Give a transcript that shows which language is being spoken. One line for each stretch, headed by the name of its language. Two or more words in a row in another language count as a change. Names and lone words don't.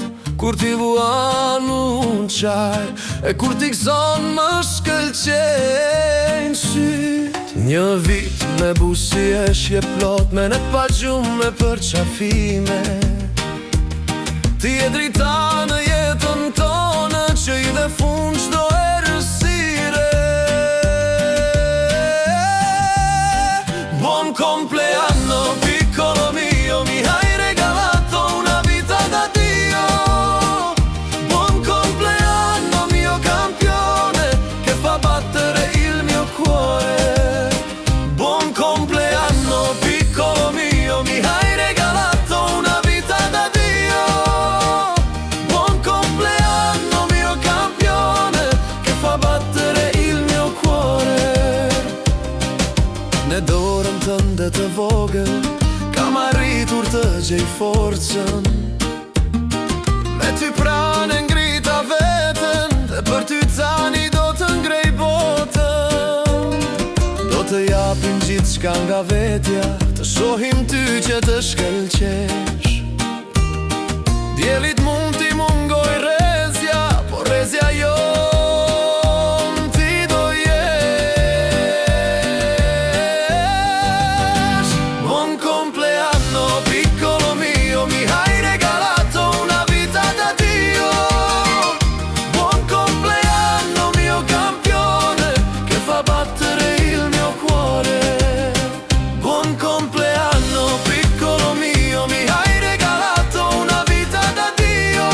Albanian: Kur ti vuan unë qaj e kur ti gëzon më shkëlqejnë syt. Një vit me busi e shje plot me ne pa gjume për qafime. Ti e drita në jetën tonë që i dhe fund qdo errësire.
Italian: Buon compleanno piccolo mio, mi hai regalato una vita da Dio. Buon compleanno mio campione che fa battere il mio cuore. Buon compleanno piccolo mio, mi hai regalato una vita da Dio. Buon compleanno mio campione che fa battere il mio cuore.
Albanian: Ne dorën tënde të vogël kam arritur të gjej forcën. Me ty pranë ngrita veten dhe për ty tani do të ngrej botën. Do të japim gjithçka nga vetja, të shohim ty që të shkëlqesh. Djelit mund t'i mungoj rrezja, por rrezja jon ti do jesh.
Italian: Buon compleanno piccolo mio, mi hai regalato una vita da Dio. Buon compleanno mio campione che fa battere il mio cuore. Buon compleanno piccolo mio, mi hai regalato una vita da Dio.